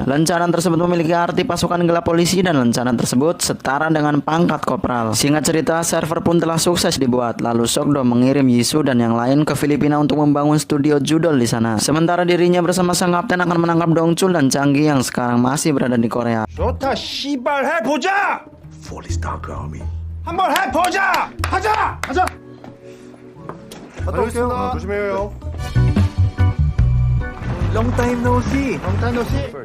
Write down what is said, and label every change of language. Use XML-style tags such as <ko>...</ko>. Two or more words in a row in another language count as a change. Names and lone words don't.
<id>Lencana tersebut memiliki arti pasukan gelap polisi dan lencana tersebut setara dengan pangkat kopral. Singkat cerita, server pun telah sukses dibuat. Lalu Sokdo mengirim Jisoo dan yang lain ke Filipina untuk membangun studio judol di sana. Sementara dirinya bersama sang kapten akan menangkap Dongsul dan Changi yang sekarang masih berada di Korea.</id> <ko>좋다, 씨발 해보자! 폴리스타크 아미. 한번 해보자! 하자! 하자! 갔다 올게요. 조심해요.</ko> <en>Long time no see. Long time no see.</en>